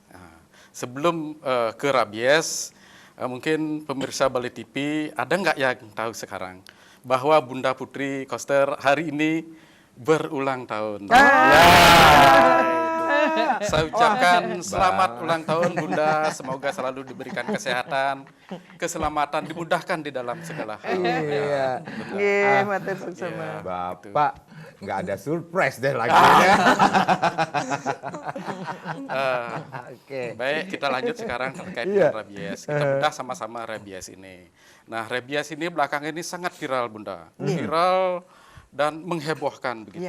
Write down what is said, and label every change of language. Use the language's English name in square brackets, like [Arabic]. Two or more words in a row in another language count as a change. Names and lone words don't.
[Indonesian] Sebelum ke rabies, mungkin pemirsa Bali TV ada nggak yang tahu sekarang bahwa Bunda Putri Koster hari ini berulang tahun. Ya, saya ucapkan selamat ulang tahun Bunda, semoga selalu diberikan kesehatan, keselamatan, dimudahkan di dalam segala hal. Iya. [Balinese] Nggih, matur suksema. [Indonesian] Bapak nggak ada surprise deh lagi ya. Oke. Baik, kita lanjut sekarang terkait Iya. dengan rabies. Kita bedah sama-sama rabies ini. Nah, rabies ini belakangan ini sangat viral, Bunda. Viral dan menghebohkan begitu.